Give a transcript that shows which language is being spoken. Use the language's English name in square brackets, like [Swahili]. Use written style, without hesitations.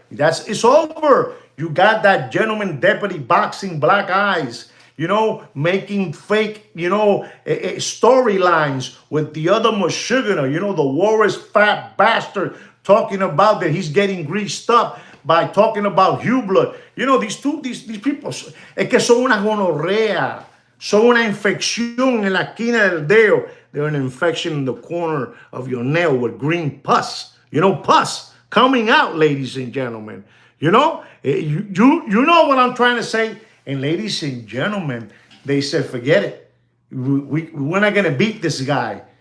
[English] It's over. You got that gentleman deputy boxing black eyes, you know, making fake, you know, storylines with the other Michiganer, you know, the Warriors fat bastard talking about that he's getting greased up by talking about Hubler. You know, these people, [Spanish] es que son una gonorrea, son una infección en la esquina del dedo. [English] They're an infection in the corner of your nail with green pus. You know, pus coming out, ladies and gentlemen. You know, you know what I'm trying to say. And ladies and gentlemen, they said, forget it. We're not going to beat this guy.